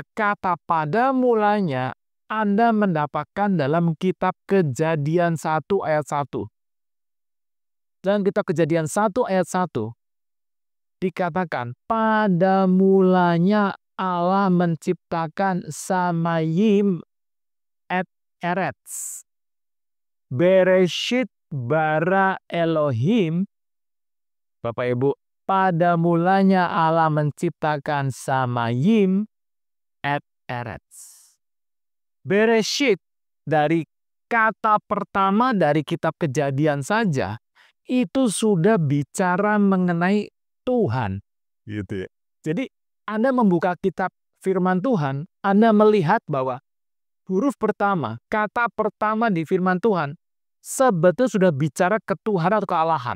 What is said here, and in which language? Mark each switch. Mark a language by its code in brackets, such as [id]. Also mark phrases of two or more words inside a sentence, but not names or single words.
[id] Kata pada mulanya Anda mendapatkan dalam kitab Kejadian 1 ayat 1. Dalam kitab Kejadian 1 ayat 1 dikatakan pada mulanya Allah menciptakan [he] שמים את ארץ. בראשית ברא אלוהים. [id] Bapak Ibu, pada mulanya Allah menciptakan [he] שמים את ארץ. [id] Bereshit dari kata pertama dari kitab Kejadian saja itu sudah bicara mengenai Tuhan. Gitu ya. Jadi Anda membuka kitab firman Tuhan, Anda melihat bahwa huruf pertama, kata pertama di firman Tuhan, sebetulnya sudah bicara ketuhanan atau kealahan.